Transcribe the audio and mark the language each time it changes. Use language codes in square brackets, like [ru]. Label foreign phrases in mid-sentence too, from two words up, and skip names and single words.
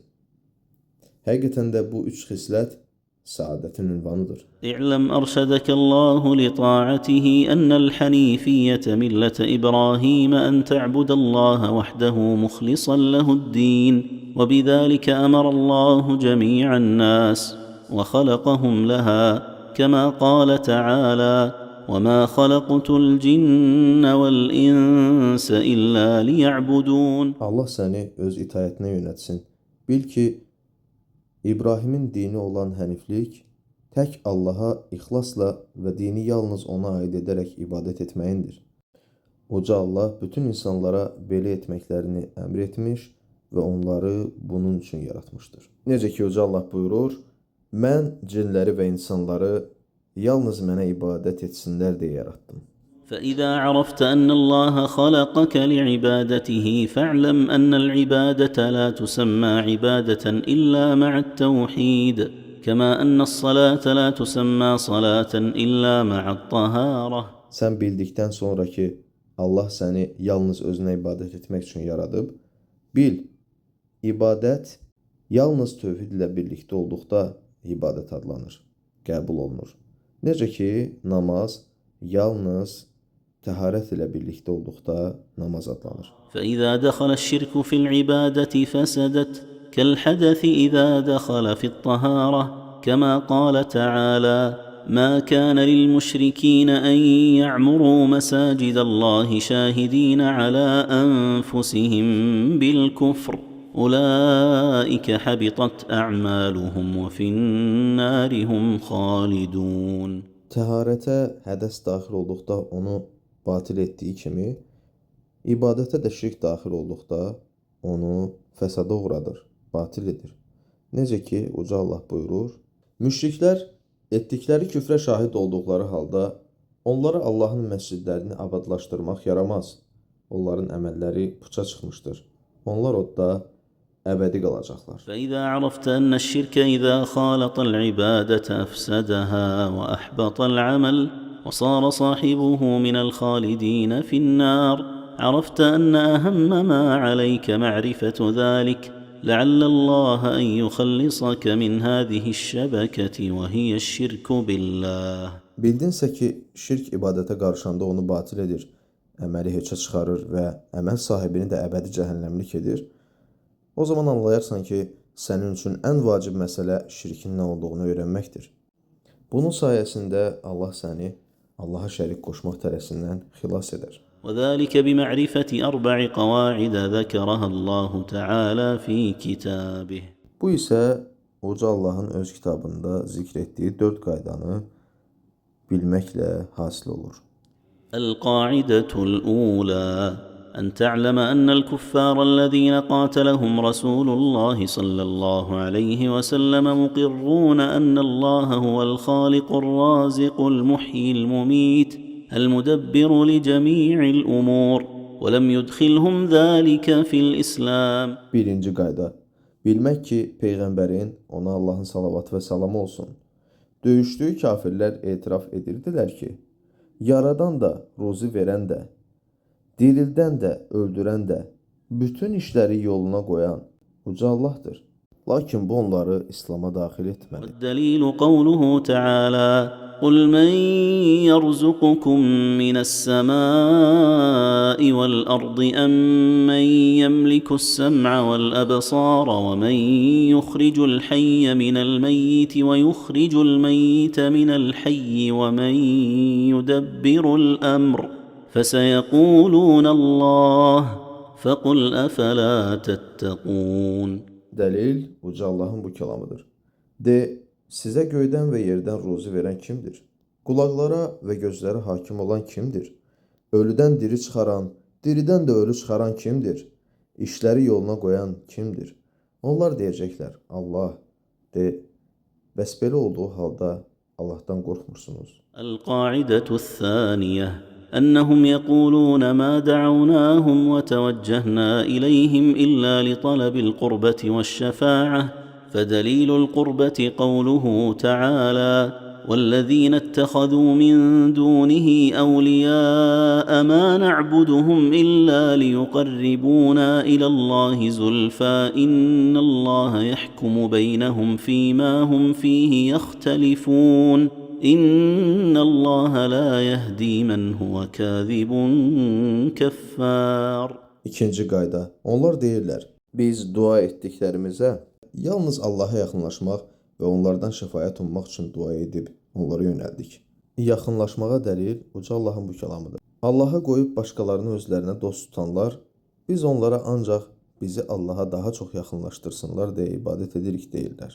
[az] Həqiqətən də bu 3 xislət saadətin ünvanıdır. [ar] اعلم أرشدك الله لطاعته أن الحنيفية ملة إبراهيم أن تعبد الله وحده مخلصا له الدين وبذلك أمر الله جميع الناس وخلقهم لها كما قال تعالى وما خلقت الجن والإنس إلا ليعبدون. [az] Allah səni öz itayətinə yönətsin. Bil ki, İbrahimin dini olan həniflik tək Allaha ixlasla və dini yalnız ona aid edərək ibadət etməyindir. Uca Allah bütün insanlara belə etməklərini əmr etmiş və onları bunun üçün yaratmışdır. Necə ki, Uca Allah buyurur, mən cinləri və insanları yalnız mənə ibadət etsinlər deyə yarattım. [ar] فإذا عرفت أن الله خلقك لعبادته فاعلم أن العبادة لا تسمى عبادة إلا مع التوحيد كما أن الصلاة لا تسمى صلاة إلا مع الطهارة. [az] Sən bildikdən sonra ki, Allah səni yalnız özünə ibadət etmək üçün yaradıb, bil, ibadət yalnız tövhid ilə birlikdə olduqda ibadət adlanır, qəbul olunur. Necə ki, namaz yalnız təharət ilə birlikdə olduqda namaz adlanır. [ar] فإذا دخل الشرك في العبادة فسدت كالحدث إذا دخل في الطهارة كما قال تعالى ما كان للمشركين أن يعمروا مساجد الله شاهدين على أنفسهم بالكفر أولئك حبطت أعمالهم وفي النار هم خالدون. [az] Təharətə hədəs daxil olduqda onu batil etdiyi kimi, ibadətə də şirk daxil olduqda onu fəsada uğradır, batil edir. Necə ki, Uca Allah buyurur, müşriklər etdikləri küfrə şahid olduqları halda onlara Allahın məscidlərini abadlaşdırmaq yaramaz. Onların əməlləri puça çıxmışdır. Onlar odda əbədi qalacaqlar. [ar] فإذا عرفت أن الشرك إذا خالط العبادة أفسدها وأحبط العمل وصار صاحبه من الخالدين في النار عرفت أن أهم ما عليك معرفة ذلك لعل الله أن يخلصك من هذه الشبكة وهي الشرك بالله. [az] Bildinsə ki, şirk ibadətə qarışanda onu batil edir, əməli heçə çıxarır və əməl sahibini də əbədi cəhənnəmlik edir. O zaman anlayarsan ki, sənin üçün ən vacib məsələ şirkin nə olduğunu öyrənməkdir. Bunun sayəsində Allah səni Allaha şərik qoşmaq tələsindən xilas edər. [ar] وذلك بمعرفة 4 قواعد ذكرها الله تعالى في كتابه. [az] Bu isə Uca Allahın öz kitabında zikr etdiyi 4 qaydanı bilməklə hasil olur. [ar] القاعدة الأولى أن تعلم أن الكفار الذين قاتلهم رسول الله صلى الله عليه وسلم مقرون أن الله هو الخالق الرازق المحيي المميت المدبر لجميع الأمور ولم يدخلهم ذلك في الإسلام. [az] Birinci qayda. Bilmək ki, Peyğəmbərin, ona Allahın salavatı və salamı olsun, döyüşdüyü kafirlər etiraf edirdilər ki, yaradan da, ruzi verən də, dirildən də, öldürən də, bütün işləri yoluna qoyan Uca Allahdır. Lakin bu onları İslam'a daxil etmədi. [ar] والدليل قوله تعالى قل من يرزقكم من السماء والأرض أم من يملك السمع والأبصار ومن يخرج الحي من الميت ويخرج الميت من الحي ومن يدبر الأمر فسيقولون الله فقل أفلا تتقون. [az] Dəlil Uca Allahın bu kəlamıdır. De, sizə göydən və yerdən ruzi verən kimdir? Qulaqlara və gözlərə hakim olan kimdir? Ölüdən diri çıxaran, diridən də ölü çıxaran kimdir? İşləri yoluna qoyan kimdir? Onlar deyəcəklər, Allah. De, bəs belə olduğu halda Allahdan qorxmursunuz. [ar] القاعدة الثانية أنهم يقولون ما دعوناهم وتوجهنا إليهم إلا لطلب القربة والشفاعة فدليل القربة قوله تعالى والذين اتخذوا من دونه أولياء ما نعبدهم إلا ليقربونا إلى الله زلفى إن الله يحكم بينهم فيما هم فيه يختلفون إن الله لا يهدي من هو كاذب كفار. [az] İkinci qayda. Onlar deyirlər, biz dua etdiklərimizə yalnız Allaha yaxınlaşmaq və onlardan şəfaət ummaq üçün dua edib onlara yönəldik. Yaxınlaşmağa dəlil Uca Allahın bu kəlamıdır. Allaha qoyub başqalarını özlərinə dost tutanlar, biz onlara ancaq bizi Allaha daha çox yaxınlaşdırsınlar deyə ibadət edirik deyirlər.